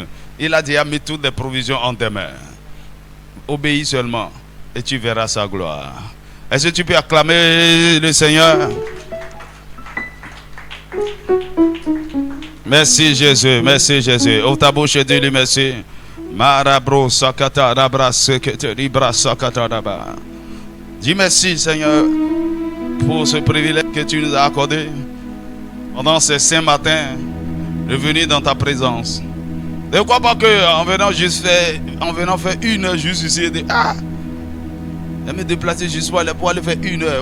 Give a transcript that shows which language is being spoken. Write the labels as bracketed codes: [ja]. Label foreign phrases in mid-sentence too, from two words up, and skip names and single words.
[fr] Il a déjà mis toutes les provisions en tes mains. Obéis seulement et tu verras sa gloire. Est-ce que tu peux acclamer le Seigneur? Merci Jésus, merci Jésus. Ouvre ta bouche et dis-lui merci. Marabro sakata rabra sekete libra sakata raba. Dis merci Seigneur pour ce privilège que tu nous as accordé pendant ces saints matins de venir dans ta présence. Ne crois pas qu'en venant faire une heure juste ici, et dire, je vais me déplacer juste pour aller faire une heure.